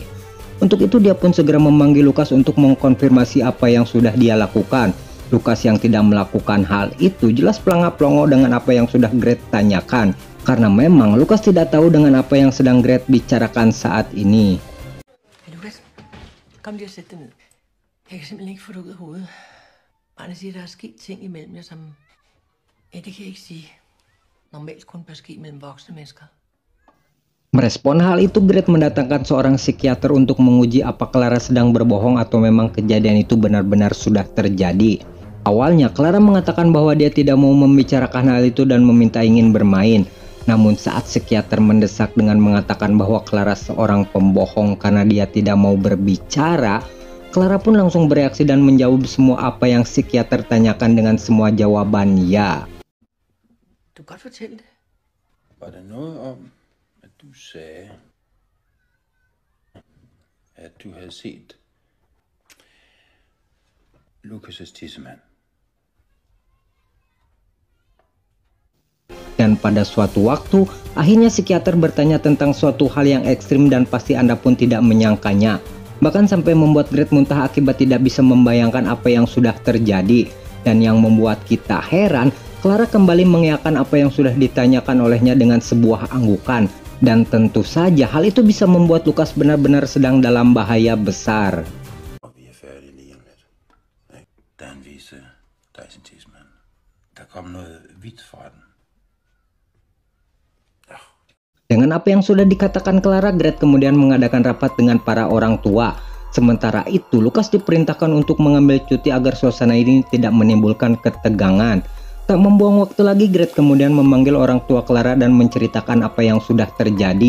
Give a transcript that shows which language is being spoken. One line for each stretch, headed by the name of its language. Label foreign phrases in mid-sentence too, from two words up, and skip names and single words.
Indonesian: Untuk itu dia pun segera memanggil Lukas untuk mengkonfirmasi apa yang sudah dia lakukan. Lukas yang tidak melakukan hal itu jelas pelangap-pelongo dengan apa yang sudah Gret tanyakan. Karena memang Lukas tidak tahu dengan apa yang sedang Gret bicarakan saat ini.
Danish: Hey, Lukas, kom lige og sæt dig ned. Jeg kan simpelthen ikke få det ud af hovedet. Barnet siger, der er sket ting imellem jer, som... Ja, det kan jeg ikke sige. Normalt kun bør ske mellem voksne mennesker.
Indonesian: Merespon hal itu, Gret mendatangkan seorang psikiater untuk menguji apa Clara sedang berbohong atau memang kejadian itu benar-benar sudah terjadi. Awalnya Clara mengatakan bahwa dia tidak mau membicarakan hal itu dan meminta ingin bermain. Namun saat psikiater mendesak dengan mengatakan bahwa Clara seorang pembohong karena dia tidak mau berbicara, Clara pun langsung bereaksi dan menjawab semua apa yang psikiater tanyakan dengan semua jawaban ya.
Danish: Du kan godt fortælle det. Var der noget om, at du sagde, at du havde set Lukas' tissemand?
Indonesian: Dan pada suatu waktu, akhirnya psikiater bertanya tentang suatu hal yang ekstrim dan pasti Anda pun tidak menyangkanya. Bahkan sampai membuat Gret muntah akibat tidak bisa membayangkan apa yang sudah terjadi. Dan yang membuat kita heran, Clara kembali mengiyakan apa yang sudah ditanyakan olehnya dengan sebuah anggukan. Dan tentu saja hal itu bisa membuat Lukas benar-benar sedang dalam bahaya besar.
Danish: Vi er færdige lige om lidt. Dan vise dig sin tissemand. Der kom noget hvidt fra den.
Indonesian: Dengan apa yang sudah dikatakan Clara, Gret kemudian mengadakan rapat dengan para orang tua. Sementara itu, Lukas diperintahkan untuk mengambil cuti agar suasana ini tidak menimbulkan ketegangan. Tak membuang waktu lagi, Gret kemudian memanggil orang tua Clara dan menceritakan apa yang sudah terjadi.